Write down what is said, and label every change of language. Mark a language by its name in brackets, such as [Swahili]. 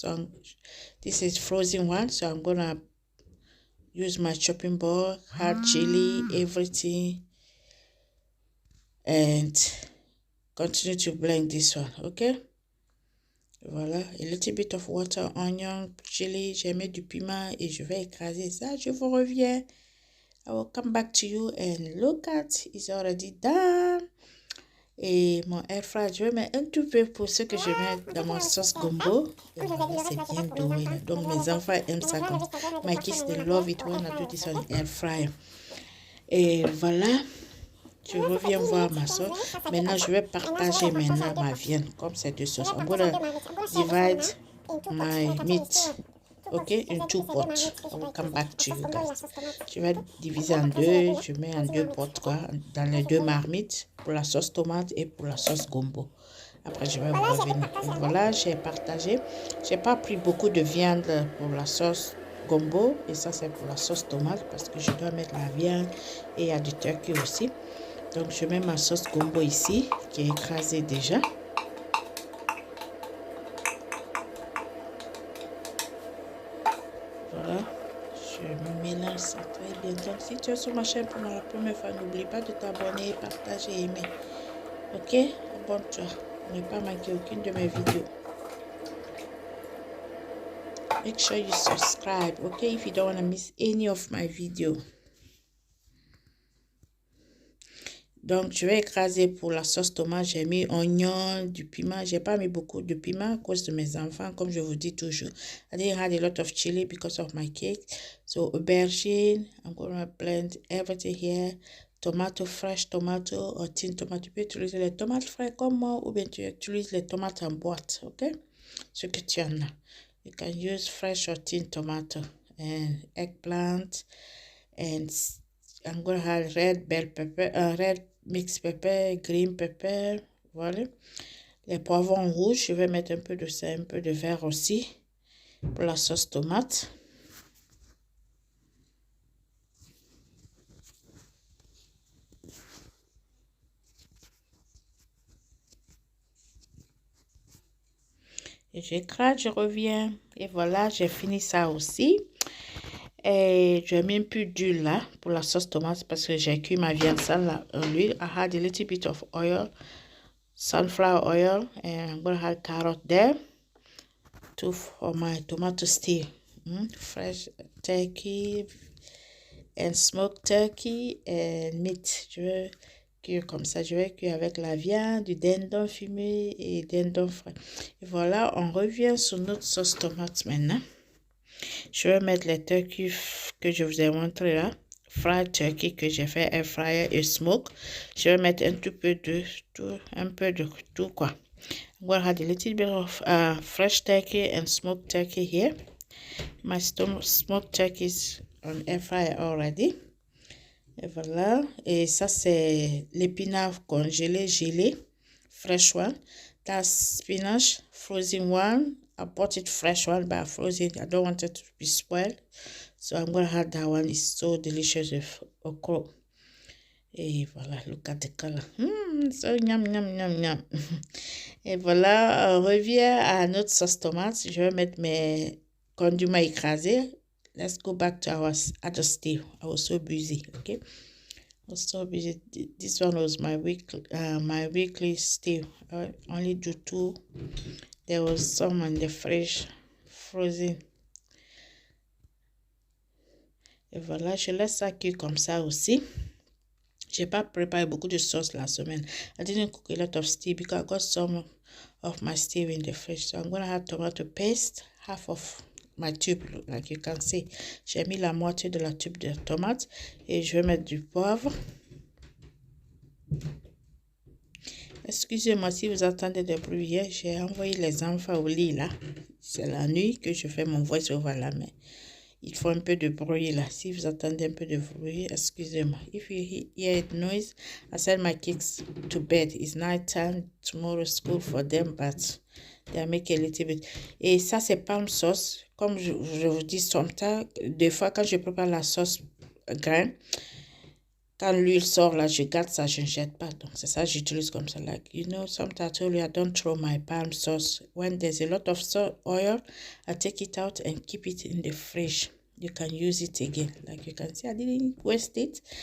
[English] So this is frozen one, so I'm gonna use my chopping board, hard chili, everything, and continue to blend this one, okay? [French] Voilà, [English] a little bit of water, onion, chili, [French] j'ai mis du piment et je vais écraser ça. Je vous reviens. [English] I will come back to you and look at, it's already done. [French] Et mon air fryer, je vais mettre un tout peu pour ce que je mets dans mon sauce gombo. Et voilà, c'est bien doué. Donc mes enfants aiment ça comme ça. [English] My kids, they love it when I do this on air fryer. [French] Et voilà. Je reviens voir ma sauce. Maintenant, je vais partager maintenant ma viande comme ces deux sauces. [English] I'm gonna divide my meat, okay, in two pots. I will come back to you guys. [French] Je vais diviser en deux. Je mets en deux pots, quoi, dans les deux marmites pour la sauce tomate et pour la sauce gombo. Après, je vais vous revenir. Et voilà, j'ai partagé. J'ai pas pris beaucoup de viande pour la sauce gombo. Et ça, c'est pour la sauce tomate parce que je dois mettre la viande et il y a du turkey aussi. Donc, je mets ma sauce gombo ici, qui est écrasée déjà. Voilà, je mélange ça très bien. Donc, si tu es sur ma chaîne pour la première fois, n'oublie pas de t'abonner, partager et aimer. Ok? Abonne-toi pour ne pas manquer aucune de mes vidéos. [English] Make sure you subscribe, okay? If you don't want to miss any of my videos. [French] Donc, je vais écraser pour la sauce tomate. J'ai mis oignon, du piment. J'ai pas mis beaucoup de piment à cause de mes enfants, comme je vous dis toujours. [English] I didn't have a lot of chili because of my cake. So, aubergine. I'm going to blend everything here. Tomato, fresh tomato or tin tomato. [French] Tu peux utiliser les tomates frais comme moi ou bien tu utilises les tomates en boîte, ok? Ce que tu en as. [English] You can use fresh or tin tomato and eggplant and I'm going to have red bell pepper, red mixed pepper, green pepper, voilà. [French] Les poivrons rouges, je vais mettre un peu de ça, un peu de vert aussi pour la sauce tomate. Et j'écrase, je reviens. Et voilà, j'ai fini ça aussi. Et je mets un peu d'huile là pour la sauce tomate parce que j'ai cuit ma viande sale en l'huile. [English] I had a little bit of oil, sunflower oil, and I'm going to have carrot there for my tomato stew. Fresh turkey and smoked turkey and meat. [French] Je vais cuire comme ça. Je vais cuire avec la viande, du dindon fumé et dindon frais. Et voilà, on revient sur notre sauce tomate maintenant. Je vais mettre les turkeys que je vous ai montré là, [English] fried turkey [French] que j'ai fait air fryer et smoke. Je vais mettre un tout peu de tout, un peu de tout quoi. [English] I'm gonna add a little bit of fresh turkey and smoked turkey here. My smoked turkey is on air fryer already. [French] Et voilà. Et ça c'est l'épinard congelé, gelé, [English] fresh one. That's spinach, frozen one. I bought it fresh one, but frozen. I don't want it to be spoiled. So I'm going to add that one. It's so delicious with okra. Et voilà, look at the color. So yum, yum, yum, yum. [French] Et voilà, on revient à notre sauce tomate. Je vais mettre mes condiments écrasés. [English] Let's go back to our other stew. I was so busy, okay? I was so busy. This one was my weekly stew. I only do 2. There was some in the fridge, frozen. [French] Et voilà, je laisse ça cuire comme ça aussi. J'ai pas préparé beaucoup de sauce la semaine. [English] I didn't cook a lot of stew because I got some of my stew in the fridge. So I'm going to add tomato paste, half of my tube, like you can see. [French] J'ai mis la moitié de la tube de tomate et je vais mettre du poivre. Excusez-moi si vous entendez des bruits. J'ai envoyé les enfants au lit là. C'est la nuit que je fais mon voice-over là, mais il faut un peu de bruit là. Si vous entendez un peu de bruit, excusez-moi. [English] If you hear noise, I send my kids to bed. It's night time. Tomorrow school for them, but they make a little bit. [French] Et ça, c'est palm sauce. Comme je vous dis, sometimes, des fois, quand je prépare la sauce grain, quand l'huile sort là, je garde ça, je ne jette pas. Donc, c'est ça, j'utilise comme ça. [English] Like, you know, sometimes I told you I don't throw my palm sauce. When there's a lot of oil, I take it out and keep it in the fridge. You can use it again. Like you can see, I didn't waste it.